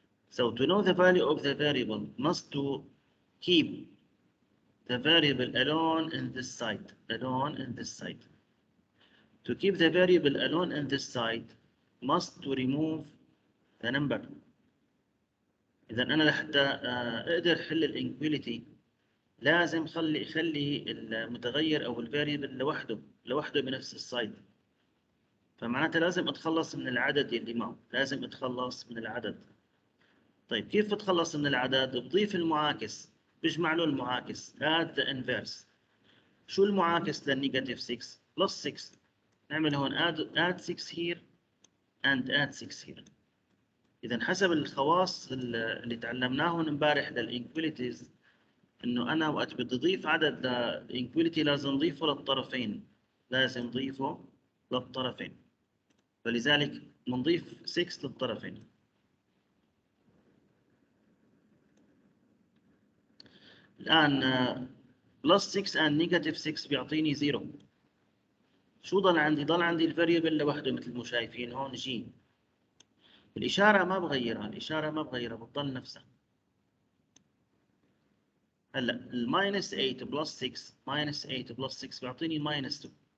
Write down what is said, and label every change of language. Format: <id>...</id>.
<en>So to know the value of the variable, must to keep the variable alone in this side, alone in this side. To keep the variable alone in this side, must to remove the number.</en> <ar>إذا أنا لحتى أقدر أحل الانكواليتي لازم خلي المتغير أو الفاريبل لوحده بنفس السايد. فمعناتها لازم أتخلص من العدد اللي معه، لازم أتخلص من العدد. طيب كيف أتخلص من العدد؟ بضيف المعاكس، بجمع له المعاكس.</ar> <en>add the inverse.</en> <ar>شو المعاكس للنيجاتيف 6 plus 6؟ نعمل هون</ar> <en>add 6 here and add 6 here.</en> <ar>إذا حسب الخواص اللي تعلمناهم امبارح للإنكواليتيز، إنه أنا وقت بدي أضيف عدد للإنكواليتي لازم نضيفه للطرفين، لازم نضيفه للطرفين. فلذلك بنضيف 6 للطرفين. الآن</ar> <en>plus 6 and negative 6</en> <ar>بيعطيني 0. شو ضل عندي؟ ضل عندي الفاريبل لوحده مثل ما شايفين هون جي. الإشارة ما بغيرها، الإشارة ما بغيرها، بتضل نفسها. هلا الماينس 8 بلس 6 minus 8 بلس 6 بيعطيني minus 2.</ar>